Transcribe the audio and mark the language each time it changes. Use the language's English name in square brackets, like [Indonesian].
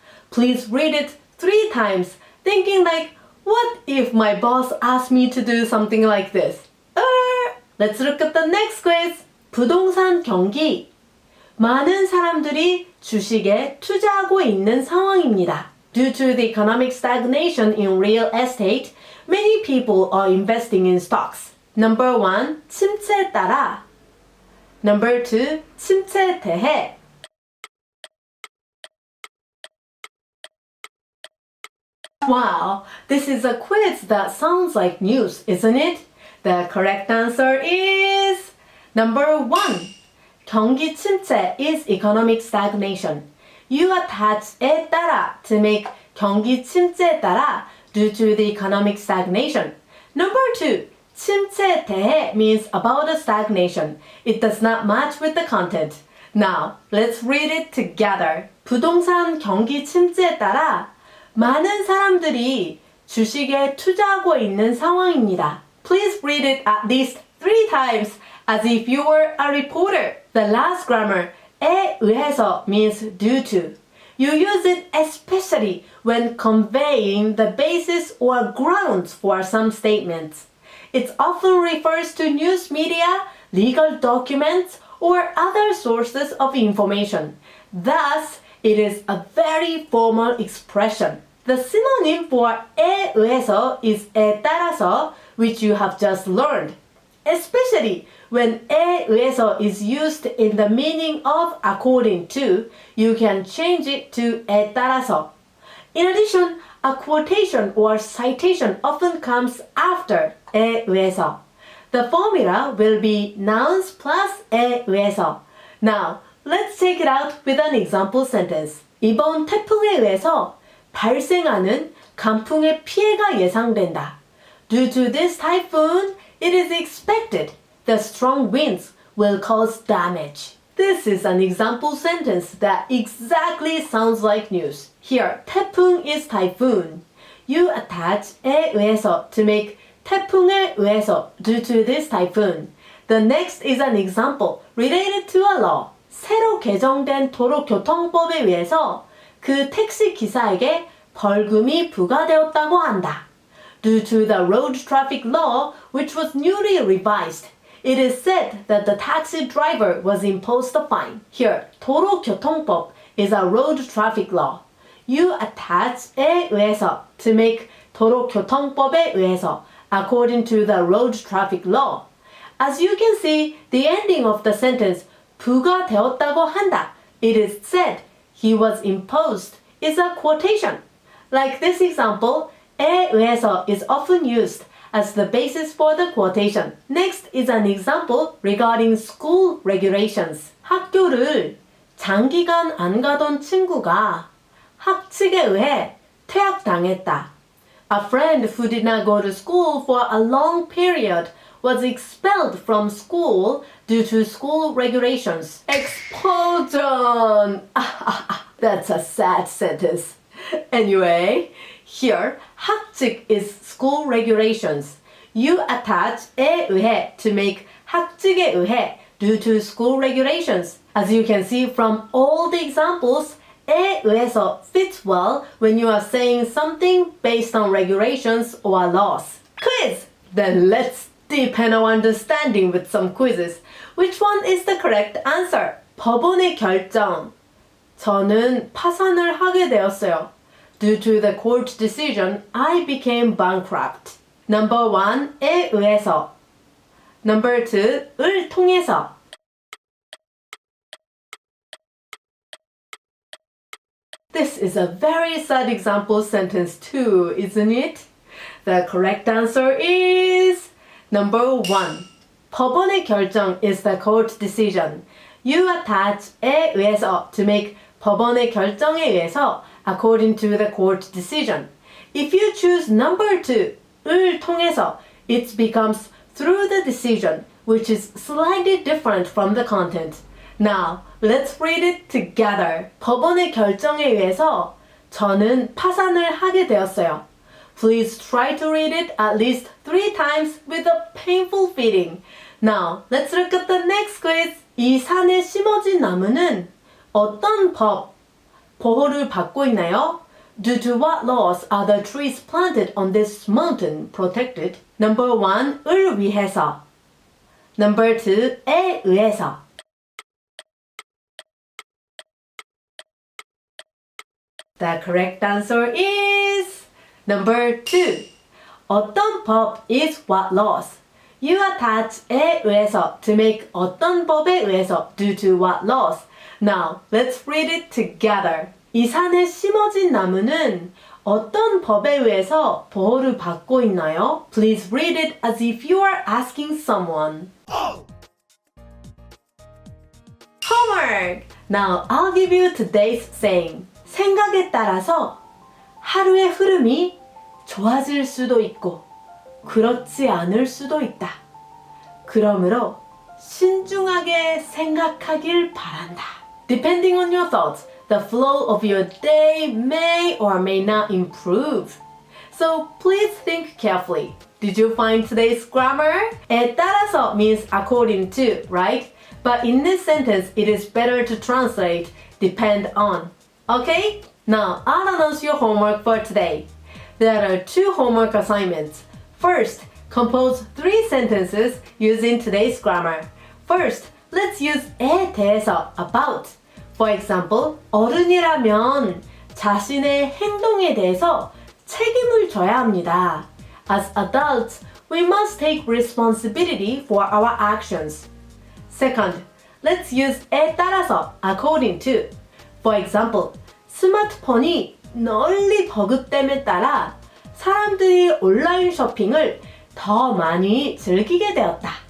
[English] Please read it 3 times, thinking like, what if my boss asked me to do something like this? Let's look at the next quiz. [Korean] 부동산 경기. 많은 사람들이 주식에 투자하고 있는 상황입니다. [English] Due to the economic stagnation in real estate, many people are investing in stocks. Number 1, [Korean] 침체에 따라. [English] Number 2, [Korean] 침체에 대해. [English] Wow, this is a quiz that sounds like news, isn't it? The correct answer is number 1. [Korean] 경기 침체 [English] is economic stagnation. You attach 에 따라 to make [Korean] 경기 침체에 따라 [English] due to the economic stagnation. Number 2. [Korean] 침체에 대해 [English] means about a stagnation. It does not match with the content. Now, let's read it together. [Korean] 부동산 경기 침체에 따라 많은 사람들이 주식에 투자하고 있는 상황입니다. [English] Please read it at least 3 times as if you were a reporter. The last grammar, 에 의해서 means due to. You use it especially when conveying the basis or grounds for some statements. It often refers to news media, legal documents, or other sources of information. Thus, it is a very formal expression. The synonym for 에 의해서 is 에 따라서, which you have just learned. Especially when 에 의해서 is used in the meaning of according to, you can change it to 에 따라서. In addition, a quotation or citation often comes after 에 의해서. The formula will be nouns plus 에 의해서. Now, let's take it out with an example sentence. [Korean] 이번 태풍에 의해서 발생하는 강풍의 피해가 예상된다. [English] Due to this typhoon, it is expected the strong winds will cause damage. This is an example sentence that exactly sounds like news. Here, 태풍 is typhoon. You attach 에 의해서 to make [Korean] 태풍에 의해서 [English] due to this typhoon. The next is an example related to a law. [Korean] 새로 개정된 도로교통법에 의해서 그 택시 기사에게 벌금이 부과되었다고 한다. [English] Due to the road traffic law, which was newly revised, it is said that the taxi driver was imposed a fine. Here, 도로교통법 is a road traffic law. You attach 에 의해서 to make [Korean] 도로교통법에 의해서 [English] according to the road traffic law. As you can see, the ending of the sentence [Korean] 부과되었다고 한다, [English] it is said, he was imposed, is a quotation. Like this example, 에 의해서 is often used as the basis for the quotation. Next is an example regarding school regulations. [Korean] 학교를 장기간 안 가던 친구가 학칙에 의해 퇴학당했다. [English] A friend who did not go to school for a long period was expelled from school due to school regulations. Expulsion! That's a sad sentence. Anyway, here, 학칙 is school regulations. You attach 에 의해 to make [Korean] 학칙에 의해 [English] due to school regulations. As you can see from all the examples, 에 의해서 fits well when you are saying something based on regulations or laws. Quiz! Then let's deepen our understanding with some quizzes. Which one is the correct answer? [Korean] 법원의 결정. 저는 파산을 하게 되었어요. [English] Due to the court decision, I became bankrupt. Number 1, 에 의해서. Number 2, 을 통해서. This is a very sad example sentence too, isn't it? The correct answer is number 1. [Korean] 법원의 결정 [English] is the court decision. You attach 에 의해서 to make [Korean] 법원의 결정에 의해서 [English] according to the court decision. If you choose number 2, 을 통해서, it becomes through the decision, which is slightly different from the content. Now, let's read it together. [Korean] 법원의 결정에 의해서 저는 파산을 하게 되었어요. [English] Please try to read it at least 3 times with a painful feeling. Now, let's look at the next quiz. [Korean] 이 산에 심어진 나무는 어떤 법, 보호를 받고 있나요? [English] Due to what laws are the trees planted on this mountain protected? Number 1, 을 위해서. Number 2, 에 의해서. The correct answer is number 2. [Korean] 어떤 법 [English] is what laws. You attach 에 의해서 to make [Korean] 어떤 법에 의해서 [English] due to what laws. Now, let's read it together. 이 산에 심어진 나무는 어떤 법에 의해서 보호를 받고 있나요? Please read it as if you are asking someone. Homework! Now, I'll give you today's saying. [Korean] 생각에 따라서 하루의 흐름이 좋아질 수도 있고 그렇지 않을 수도 있다. 그러므로 신중하게 생각하길 바란다. [English] Depending on your thoughts, the flow of your day may or may not improve. So please think carefully. Did you find today's grammar? 에 따라서 means according to, right? But in this sentence, it is better to translate depend on. Okay? Now, I'll announce your homework for today. There are 2 homework assignments. First, Compose 3 sentences using today's grammar. First, let's use 에 대해서 about. For example, [Korean] 어른이라면 자신의 행동에 대해서 책임을 져야 합니다. [English] As adults, we must take responsibility for our actions. Second, let's use 에 따라서 according to. For example, [Korean] 스마트폰이 널리 보급됨에 따라 사람들이 온라인 쇼핑을 더 많이 즐기게 되었다.